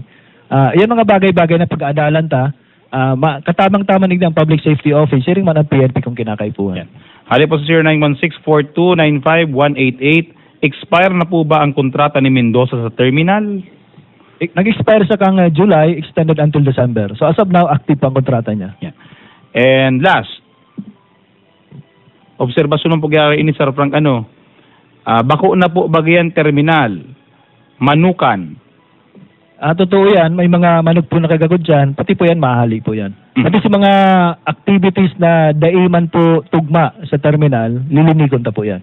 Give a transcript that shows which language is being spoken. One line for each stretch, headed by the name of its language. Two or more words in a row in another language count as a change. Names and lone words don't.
Bikol: Yan mga bagay-bagay na pag-aadalan ta, katamang-tama nigda ang Public Safety Office, sharing man ang PNP kung kinakaipuhan. Hali po sa 0916-4295-188. Expire na po ba ang kontrata ni Mendoza sa terminal? Nag-expire sa kang July,
English: extended until December. So as of now,
Bikol: active pa ang kontrata niya.
English: Yeah. And last,
Bikol: obserbasyon po gyari ini Sir Frank bako na po bagyan terminal, manukan. Totoo yan, may mga manok po nakagagod dyan, pati po yan, mahali po yan. Pati sa mga activities na daiman po tugma sa terminal, lilinigon ta po yan.